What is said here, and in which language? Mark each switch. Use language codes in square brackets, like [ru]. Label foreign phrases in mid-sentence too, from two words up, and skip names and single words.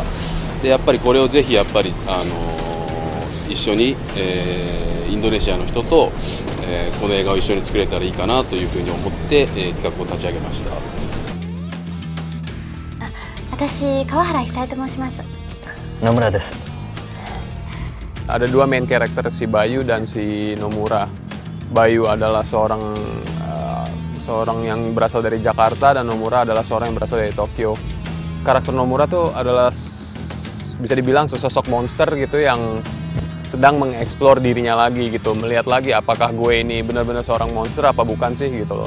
[ja] でやっぱりこれをぜひやっぱり、一緒に、インドネシアの人と、この映画を一緒に作れたらいいかなというふうに思って、企画を立ち上げました。私、川原久江と申します。 Nomuraです。 [id] Ada dua main karakter, si Bayu dan si Nomura. Bayu adalah seorang yang berasal dari Jakarta, dan Nomura adalah seorang yang berasal dari Tokyo. Karakter Nomura tuh adalah bisa dibilang sesosok monster gitu yang sedang mengeksplor dirinya lagi gitu, melihat lagi apakah gue ini benar-benar seorang monster apa bukan sih gitu loh.